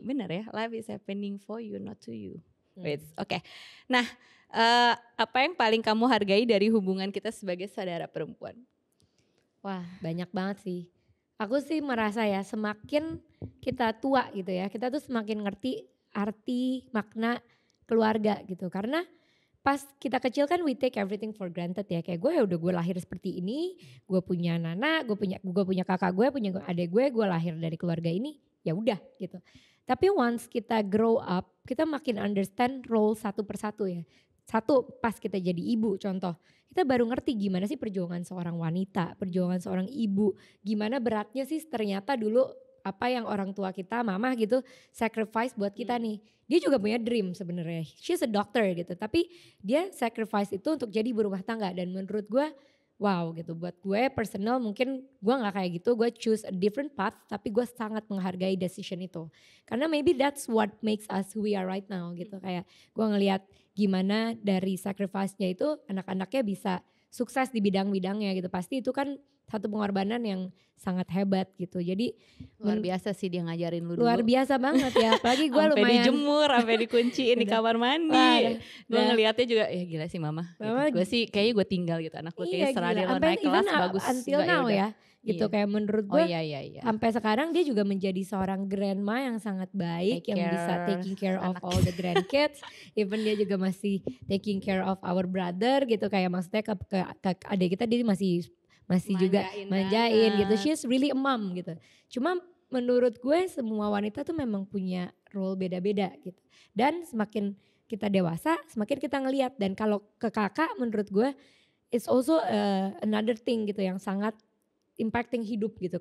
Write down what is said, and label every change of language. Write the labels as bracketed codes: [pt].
[id] Bener ya, [en] life is happening for you, not to you. Oke. [id] Nah, apa yang paling kamu hargai dari hubungan kita sebagai saudara perempuan? Wah, banyak banget sih. Aku sih merasa ya, semakin kita tua gitu ya, kita tuh semakin ngerti arti, makna keluarga gitu. Karena pas kita kecil kan [en] we take everything for granted [id] ya. Kayak gue lahir seperti ini, gue punya Nana, gue punya kakak gue, punya adik gue lahir dari keluarga ini, ya udah gitu. Tapi once kita [en] grow up, [id] kita makin understand role satu persatu ya. Satu, pas kita jadi ibu contoh, kita baru ngerti gimana sih perjuangan seorang wanita, perjuangan seorang ibu, gimana beratnya sih ternyata dulu apa yang orang tua kita, mama gitu sacrifice buat kita nih. Dia juga punya dream sebenarnya, [en] she's a doctor [id] gitu, tapi dia sacrifice itu untuk jadi ibu rumah tangga. Dan menurut gue wow gitu, buat gue personal mungkin gue gak kayak gitu, gue [en] choose a different path, [id] tapi gue sangat menghargai decision itu. [en] Karena maybe that's what makes us who we are right now gitu. [id] Kayak gue ngelihat gimana dari sacrifice-nya itu anak-anaknya bisa sukses di bidang-bidangnya gitu. Pasti itu kan satu pengorbanan yang sangat hebat gitu. Jadi luar biasa sih dia ngajarin lu dulu. Luar biasa banget ya. Apalagi gue lumayan. Sampai dijemur, sampai dikunciin di kamar mandi. Gue ngeliatnya juga, ya gila sih mama. Gitu. Gue sih kayaknya gue tinggal gitu. Anak gue kayak serah dia lo naik kelas bagus. Until now ya. Gitu kayak menurut gue. Iya. Sampai sekarang dia juga menjadi seorang grandma yang sangat baik. [en] Yang bisa taking care of all the grandkids. Even [id] dia juga masih [en] taking care of our brother gitu. [id] Kayak maksudnya ke adik kita dia masih juga manjain gitu. [en] She's really a mom [id] gitu. Cuma menurut gue semua wanita tuh memang punya role beda-beda gitu. Dan semakin kita dewasa semakin kita ngelihat. Dan kalau ke kakak menurut gue [en] it's also another thing [id] gitu yang sangat impacting hidup gitu.